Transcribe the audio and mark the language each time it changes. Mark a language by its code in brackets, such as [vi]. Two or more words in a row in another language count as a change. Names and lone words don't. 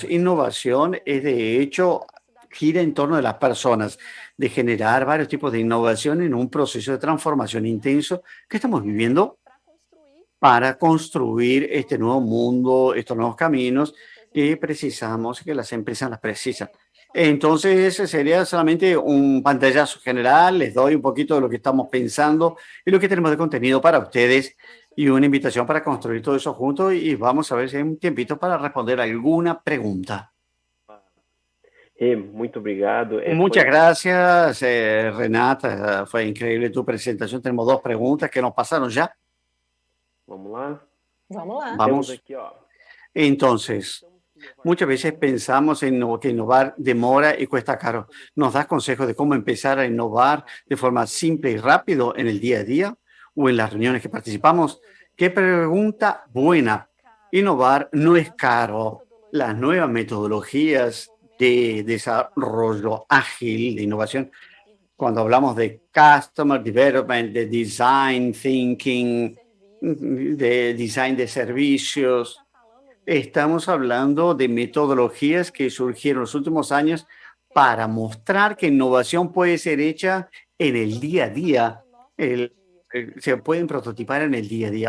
[es] Innovación es de hecho gira en torno de las personas, de generar varios tipos de innovación en un proceso de transformación intenso que estamos viviendo para construir este nuevo mundo, estos nuevos caminos que precisamos, que las empresas las precisan. Entonces, ese sería solamente un pantallazo general. Les doy un poquito de lo que estamos pensando y lo que tenemos de contenido para ustedes y una invitación para construir todo eso juntos y vamos a ver si hay un tiempito para responder alguna pregunta. [pt] Muito obrigado. [es] Muchas gracias, Renata. Fue increíble tu presentación. Tenemos dos preguntas que nos pasaron ya. [pt] Vamos lá? Vamos lá. Vamos. Temos aqui, ó. [es] Entonces, muchas veces pensamos en que innovar demora y cuesta caro. ¿Nos das consejos de cómo empezar a innovar de forma simple y rápido en el día a día o en las reuniones que participamos? Qué pregunta buena. Innovar no es caro. Las nuevas metodologías de desarrollo ágil, de innovación, cuando hablamos de [en] customer development, [es] de [en] design thinking, [es] de design de servicios, estamos hablando de metodologías que surgieron en los últimos años para mostrar que innovación puede ser hecha en el día a día. Se pueden prototipar en el día a día.